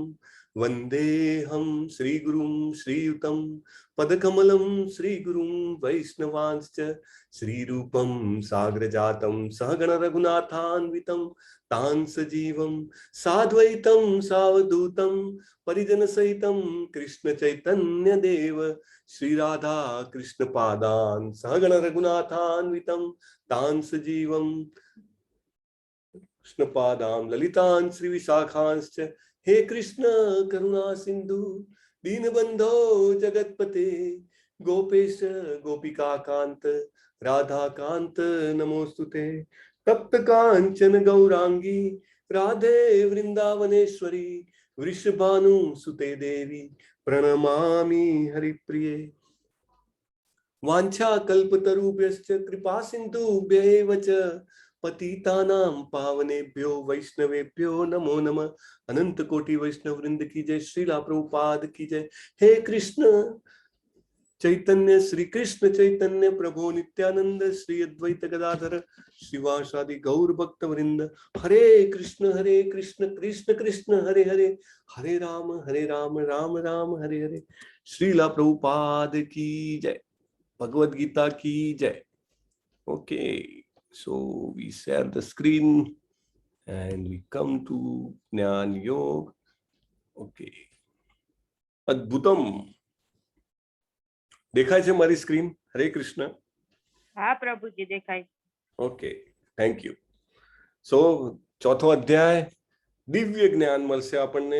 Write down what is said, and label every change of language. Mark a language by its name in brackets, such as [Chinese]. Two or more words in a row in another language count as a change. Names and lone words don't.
[Sanskrit] वंदेहम श्रीगुरुं श्रीयुतम पदकमलम श्रीगुरुं वैष्णवांश्च श्रीरूपम साग्रजातम सहगण रघुनाथान्वितम तान सजीवम साद्वैतम सावधूतम परिजन सहितम कृष्ण चैतन्य देव श्री राधा कृष्ण पादान सहगण रघुनाथान्वितम तान सजीवम कृष्ण पादाम ललितान श्री विशाखांश्च. हे कृष्ण करुणा सिंधु दीनबंधो जगतपते गोपेश गोपिकाकांत राधाकांत नमोस्तुते. तप्त कांचन गौरांगी राधे वृंदावनेश्वरी वृषभानु सुते देवी प्रणमामि हरिप्रिये. वांछा कल्पतरुभ्यश्च कृपा सिन्धुभ्यैव च पतितानां पावनेभ्यो वैष्णवेभ्यो नमो नमः. [Hindi] अनंत कोटि वैष्णव वृंद की जय. श्रीला प्रभुपाद की जय. [Sanskrit] हे कृष्ण चैतन्य श्री कृष्ण चैतन्य प्रभु नित्यानंद श्री अद्वैत गदाधर श्रीवासादि गौर भक्त वृंद. हरे कृष्ण कृष्ण कृष्ण हरे हरे, हरे राम राम राम हरे हरे. [Hindi] श्रीला प्रभुपाद की जय. भगवद गीता की जय. [English] ओके, so we share the screen and we come to Jnana Yoga. [Gujarati] Okay. અદ્ભુતમ દેખાય છે મારી સ્ક્રીન? હરે કૃષ્ણ. હા પ્રભુજી દેખાય. [English] OK, thank you. [Gujarati] સો ચોથો અધ્યાય દિવ્ય જ્ઞાન મળશે આપણને.